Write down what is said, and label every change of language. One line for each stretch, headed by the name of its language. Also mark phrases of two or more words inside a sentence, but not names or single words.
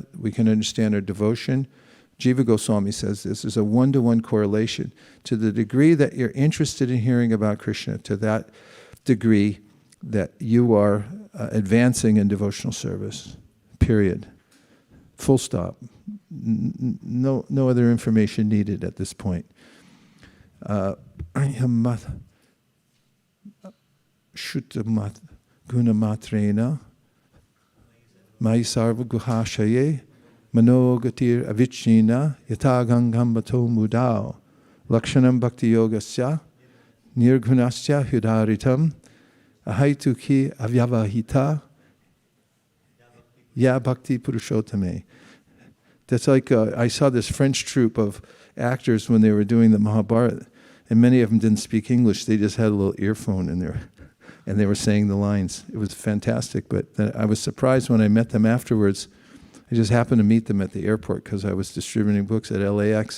English: We can understand our devotion. Jiva Goswami says this is a one-to-one correlation. To the degree that you're interested in hearing about Krishna, to that degree that you are advancing in devotional service. Period. Full stop. No other information needed at this point.
Sanskrit: Shuttamat gunamatrena maisarva guhashaye Manogatir avichnina yatagangam bato mudao lakshanam bhakti yogasya nirgunasya hudaritam ahaituki avyavahita ya bhakti purushottame.
English: That's like, I saw this French troupe of actors when they were doing the Mahabharata, and many of them didn't speak English. They just had a little earphone in there, and they were saying the lines. It was fantastic, but I was surprised when I met them afterwards. I just happened to meet them at the airport because I was distributing books at LAX.